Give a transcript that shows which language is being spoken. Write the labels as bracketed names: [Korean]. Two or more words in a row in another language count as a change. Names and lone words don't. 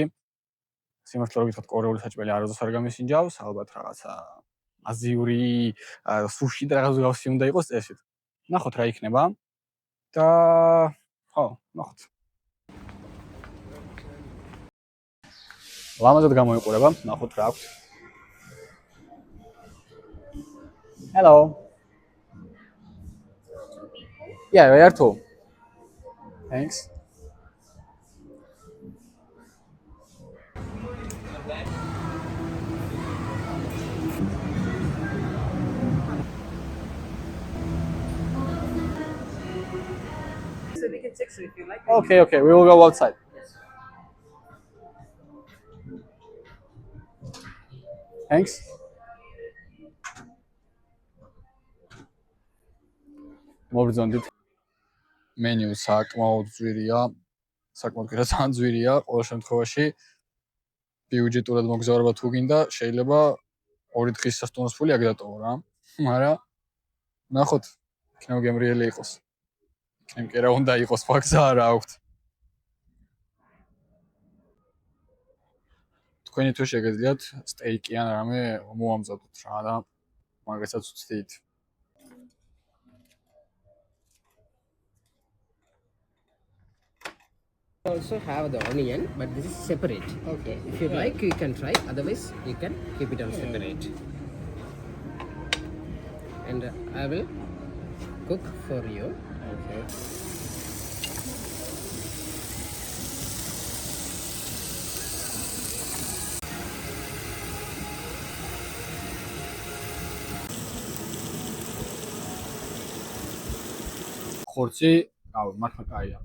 [Georgian] სიმართლე რომ გითხრათ, კორეული საჭმელი არასდროს არ გამისინჯავს, ალბათ რაღაცა აზიური სუში და რაღაც გავსი უნდა იყოს წესით. ნახოთ რა იქნება. და ხო, ნახოთ. ლამაზად გამოიყურება, ნახოთ რა აქვს. [English] Hello. Yeah, where to? Thanks. So we can check so if you like. Okay, we will go outside. Thanks. [Georgian] მოვრძონდით. მენიუ საკმაოდ ძვირია. საკმაოდ ძალიან ძვირია. ყოველ შემთხვევაში ბიუჯეტურად მოგზაურობა თუ გინდა, შეიძლება 2 დღის სასტუმროს ფული აქ დატოვო რა. მაგრამ ნახოთ, იქნებ გემრიელი იყოს. იქნებ კი რა უნდა იყოს, ფაქსა არა აქვთ. თქვენი თუ შეგეძლიათ სტეიკი ან რამე მოამზადოთ რა და მაგასაც ვცდით. [English] Also have the onion, but this is separate. Okay. If you like, you can try. Otherwise, you can keep it on separate. And I will cook for you. [Georgian] Okay. ხორცი, რავი, მართლა კაია.